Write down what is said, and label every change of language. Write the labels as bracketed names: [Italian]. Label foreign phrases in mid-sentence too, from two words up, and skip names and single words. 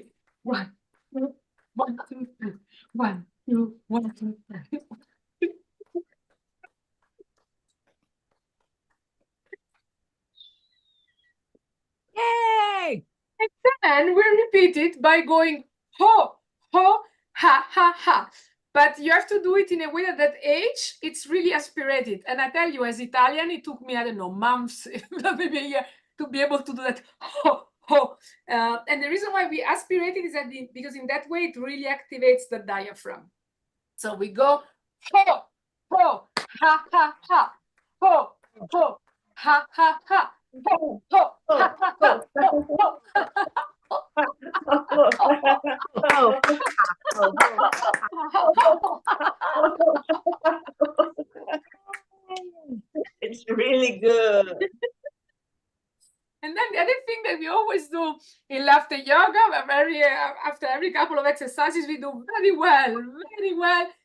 [English] 1, 2, 1, 2, 3. 1, 2, 1, 2, 3. Yay! And then we repeat it by going ho, ho, ha, ha, ha. But you have to do it in a way that at age, it's really aspirated. And I tell you, as Italian, it took me, I don't know, months, maybe a year, to be able to do that ho, ho. And the reason why we aspirate it is that because in that way, it really activates the diaphragm. So we go ho, ho, ha, ha, ha, ho, ho, ha, ha, ha. Ho, ho, ha, ha, ha, It's really good. And then the other thing that we always do in laughter yoga, after every couple of exercises, we do very well, very well.